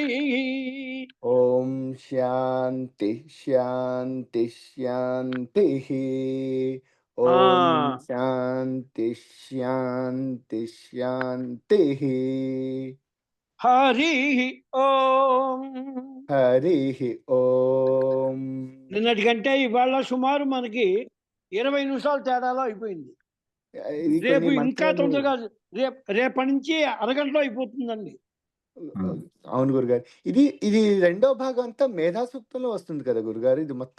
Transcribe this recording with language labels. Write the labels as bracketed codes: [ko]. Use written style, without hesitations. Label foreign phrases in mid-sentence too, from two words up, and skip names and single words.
[sa] ओम शांति शांति शांति ओम शांति शांति शांति हरि ओम् हरि ओम [te] నిన్నటికంటే ఇవాళ సుమారు మనకి 20 నిమిషాలు తేడాలో అయిపోయింది. ఇది రేపు కొన్ని ఇంకా మంత్రాలు తొందరగా రేపటి నుంచి అరగంటలో అయిపోతుందండి. అవును గురుగారు. ఇది రెండో భాగం అంతా మేధా సూక్తంలో వస్తుంది కదా గురుగారు ఇది మొత్తం?